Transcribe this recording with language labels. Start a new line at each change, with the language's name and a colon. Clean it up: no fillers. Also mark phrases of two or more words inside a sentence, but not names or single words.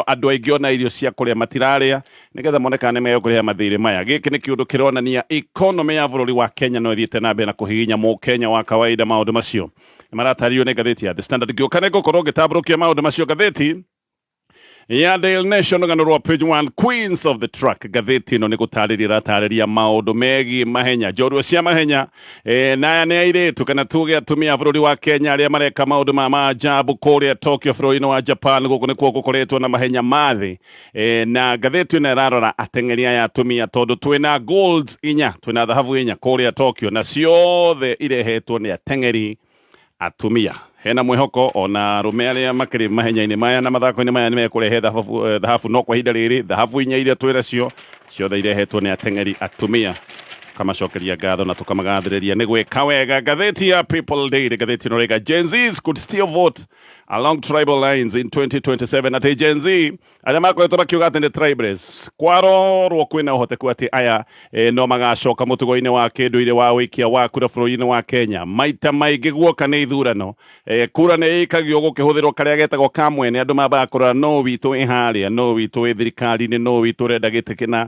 Kikuyu: Andũ aingĩ ona irio cia kũrĩa matirarĩa nĩgetha monekana nĩ megũkũrĩha mathirĩ maya. Gĩkĩ nĩ kĩũndũ kĩronania economy ya bũrũri wa Kenya no ĩthiĩte na mbere na kũhihinya mũkenya wa kawaida. Maũndũ macio nĩ maratarĩrio nĩ gatheti ya The Standard. Ngĩũka nĩ ngũkorwo ngĩtambũrũkia maũndũ macio gatheti ya Daily Nation rũgano rwa page 1 Queens of the Track. Gatheti ĩno nĩ gũtarĩria ratarĩria maũndũ megiĩ mahenya, njorua cia mahenya na nĩ airĩtu kana tuge atumia bũrũri wa Kenya arĩa mareka maũndũ ma maajabu kũrĩa Tokyo bũrũri-inĩ wa Japan. Gũkũ nĩkuo gũkoretwo na mahenya mathĩ na gatheti ĩno ĩrarora ateng'eri aya atumia tondũ twĩna golds 4, twĩna thahabu 4 kũrĩa Tokyo na ciothe irehetwo nĩ ateng'eri atumia. Hena mwĩhoko ona arũme arĩa makĩrĩ mahenya-inĩ maya na mathako-inĩ maya nĩ mekũrehe thahabu no kwa ihinda rĩrĩ. Thahabu 4 iria twĩnacio ciothe irehetwo nĩ ateng'eri atumia. Kamacokeria ngatho na tukamagathĩrĩria nĩ gwĩka wega. Gatheti ya People Daily, gatheti ĩno rĩga
English: Gen Zs could still vote along tribal lines in 2027.
Kikuyu: Atĩ Gen Z arĩa makoretwo makiuga atĩ nĩ tribalists kwarorwo kwĩna ũhoteku atĩ aya no magacoka mũtugo-inĩ wa kĩndũire wa ũikia wa kura bũrũri-inĩ wa Kenya. Maita maingĩ guoka nĩ ithurano, kura nĩ ĩikagio gũkĩhũthĩrwo karĩa getagwo kamwene. Andũ mambaga kũrora no witũ ĩ harĩa, no witũ ĩ thirikari-inĩ, no witũ ũrenda gĩtĩ kĩna.